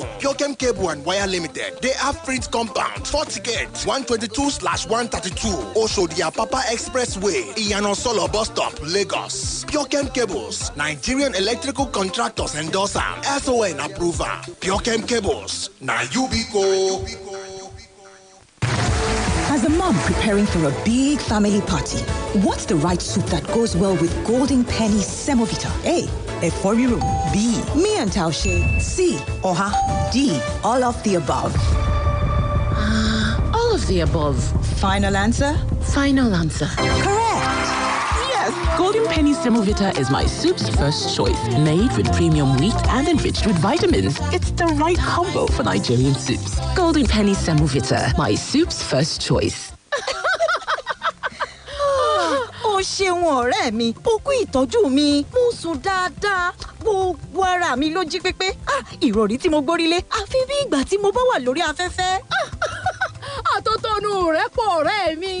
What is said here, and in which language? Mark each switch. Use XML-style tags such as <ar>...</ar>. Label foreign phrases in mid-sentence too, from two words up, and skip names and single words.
<en>Pure Cable and Wire Limited. They have print compound, 4 tickets, 122/132. Oshodi Papa Expressway, Iyano Solo Bus Stop, Lagos. Pure Cables, Nigerian electrical contractors endorse am. SON approval. Pure Cables. Na Yubico. As a mom preparing for a big family party, what's the right soup that goes well with Golden Penny Semovita? A, Eforiru. B, me and Taushe. C, Oha. D, all of the above. All of the above. Final answer? Final answer. Correct. Yes, Golden Penny Semovita is my soup's first choice. Made with premium wheat and enriched with vitamins. It's the right combo for Nigerian soups. Golden Penny Semovita, my soup's first choice.</en> <yo>Ó ṣeun ọ̀rẹ́ mi, ó kú ìtọ́jú mi, mo sùn dáadáa, gbogbo ara mi ló jí pépé. Ìrọ̀rí tí mo gbórí lé, àfi bí ìgbà tí mo bá wà lórí afẹ́fẹ́. Àtótónu rẹ̀ pọ̀ ọ̀rẹ́ mi.</yo>